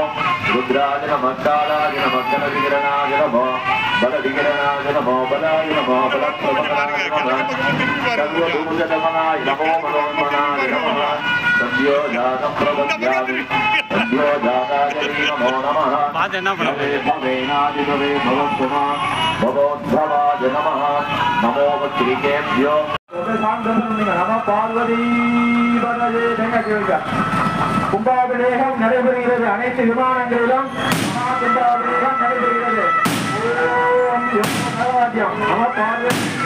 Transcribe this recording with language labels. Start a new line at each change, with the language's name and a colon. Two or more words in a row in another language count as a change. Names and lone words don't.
Sanskrit: रुद्राय नमः कालाय नमः गणविकिरणाय नमो बलविकिरणाय नमो बलाय नमो बलप्रभनाय नमः सर्वभूतदमनाय नमो मनोन्मनाय नमः सद्योजातप्रदद्यामि सद्योजाताय नमो नमः भवेनादिभवे भवत्वमा भवोद्भवाय नमः नमो वत्रिकेभ्यो नमः पार्वती
Tamil: கும்பாபிஷேகம் நடைபெறுகிறது. அனைத்து விமானங்களிலும் மகா கும்பாபிஷேகம் நடைபெறுகிறது.
Sanskrit: नम पार्वती